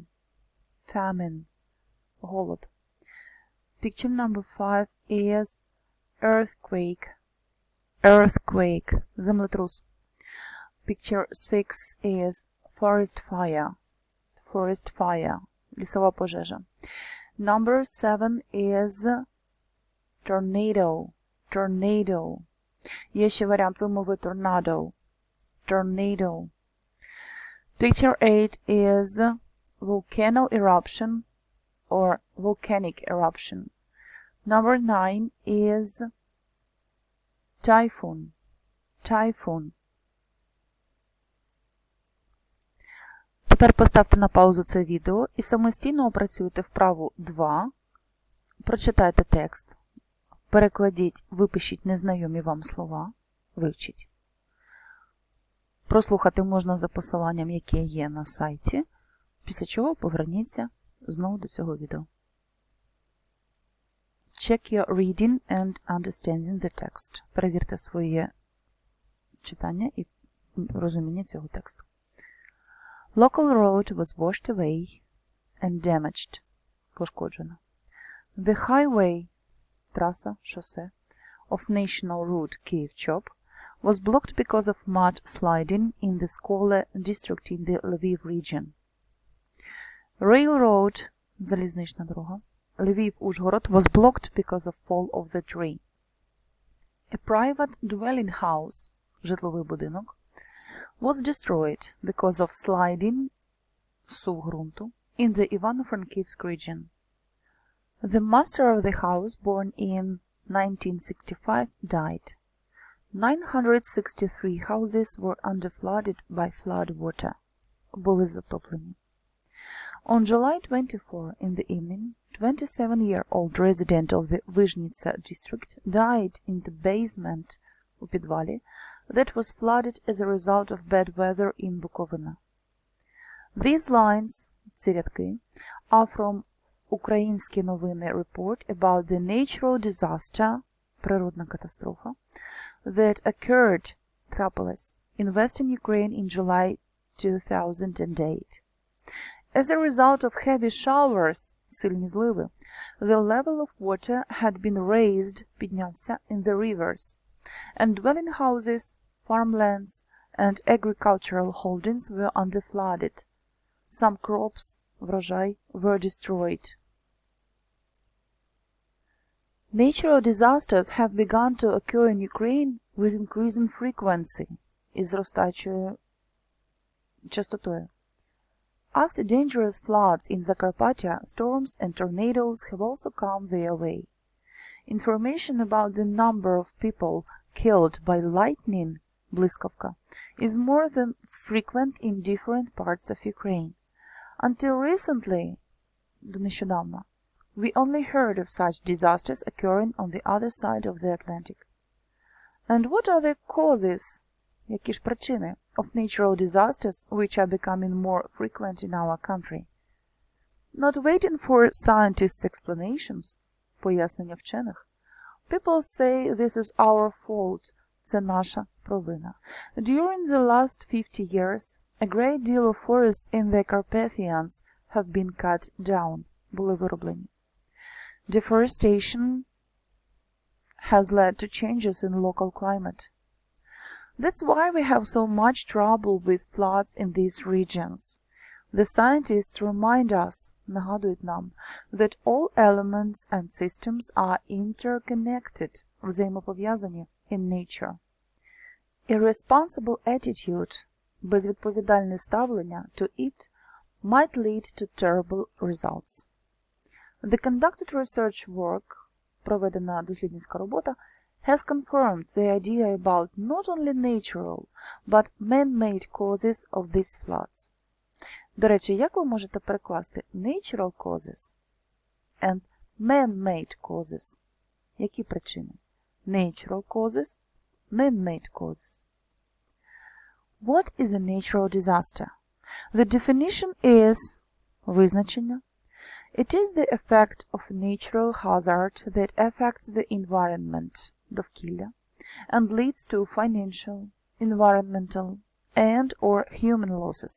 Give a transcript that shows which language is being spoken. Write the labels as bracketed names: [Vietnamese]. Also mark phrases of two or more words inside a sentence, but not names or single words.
[English] Famine. Голод. Picture number 5 is earthquake. Earthquake. Землетрус. Picture 6 is forest fire. Forest fire. [Ukrainian] Лісова пожежа. [English] Number 7 is tornado. Tornado. [Ukrainian] Є ще варіант вимови tornado. [English] Tornado. Picture 8 is volcano eruption or volcanic eruption. Number 9 is typhoon. Typhoon. [Ukrainian] Тепер поставте на паузу це відео і самостійно опрацюйте вправу 2. Прочитайте текст. Перекладіть, випишіть незнайомі вам слова. Вивчіть. Прослухати можна за посиланням, яке є на сайті, після чого поверніться знову до цього відео. [English] Check your reading and understanding the text. [Ukrainian] Перевірте своє читання і розуміння цього тексту. [English] Local road was washed away and damaged. [Ukrainian] Пошкоджено. [English] The highway, [Ukrainian] траса, шосе, [English] of national route Kyiv-Chop was blocked because of mud sliding in the Skola district in the Lviv region. Railroad, [Ukrainian] залізнична дорога, [English] Lviv-Ужгород was blocked because of fall of the tree. A private dwelling house, [Ukrainian] житловий будинок, [English] was destroyed because of sliding, [Ukrainian] сув ґрунту, [English] in the Ivano-Frankivsk region. The master of the house, born in 1965, died. 963 houses were underflooded by flood water. [Ukrainian] Були затоплені. [English] On July 24 in the evening, 27-year-old resident of the Vizhnitsa district died in the basement [Ukrainian] у підвалі [English] that was flooded as a result of bad weather in Bukovina. These lines, [Ukrainian] ці рядки, [English] are from Українські новини report about the natural disaster, [Ukrainian] природна катастрофа, [English] that occurred, трапилась, in western Ukraine in July 2008. As a result of heavy showers, [Ukrainian] сильні зливи, [English] the level of water had been raised, піднявся, in the rivers, and dwelling houses, farmlands, and agricultural holdings were underflooded. Some crops, врожай, were destroyed. Natural disasters have begun to occur in Ukraine with increasing frequency, [Ukrainian] із зростаючою частотою. [English] After dangerous floods in Zakarpattia, storms and tornadoes have also come their way. Information about the number of people killed by lightning, blискavka, is more than frequent in different parts of Ukraine. Until recently, we only heard of such disasters occurring on the other side of the Atlantic. And what are the causes, [Ukrainian] які ж причини, [English] of natural disasters which are becoming more frequent in our country? Not waiting for scientists' explanations, [Ukrainian] пояснення вчених, [English] people say this is our fault, [Ukrainian] це наша провина. [English] During the last 50 years, a great deal of forests in the Carpathians have been cut down, [Ukrainian] були вирублені. [English] Deforestation has led to changes in local climate. That's why we have so much trouble with floods in these regions. The scientists remind us, нагадують нам, that all elements and systems are interconnected, взаємопов'язані in nature. Irresponsible attitude, [Ukrainian] безвідповідальне ставлення [English] to it, might lead to terrible results. The conducted research work, [Ukrainian] проведена дослідницька робота, [English] has confirmed the idea about not only natural, but man-made causes of these floods. [Ukrainian] До речі, як ви можете перекласти [English] natural causes and man-made causes? [Ukrainian] Які причини? [English] Natural causes, man-made causes. What is a natural disaster? The definition is визначення. It is the effect of a natural hazard that affects the environment, довкілля, and leads to financial, environmental, and or human losses.